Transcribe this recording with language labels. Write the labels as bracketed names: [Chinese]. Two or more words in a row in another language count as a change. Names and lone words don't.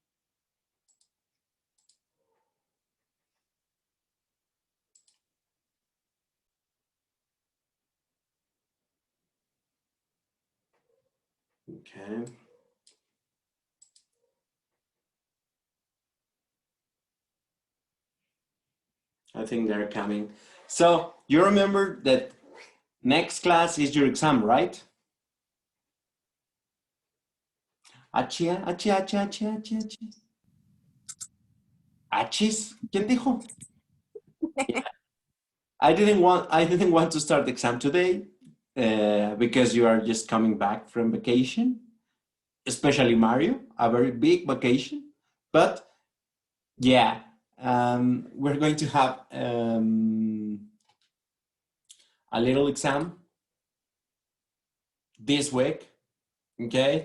[English] Okay. I think they're coming. So you remember that next class is your exam, right? Achia, achia, achia, achia, achia, achia. Achis? [Spanish] ¿Quién dijo? [English] I didn't want to start the exam today because you are just coming back from vacation, especially Mario, a very big vacation. But yeah, we're going to have a little exam this week, okay?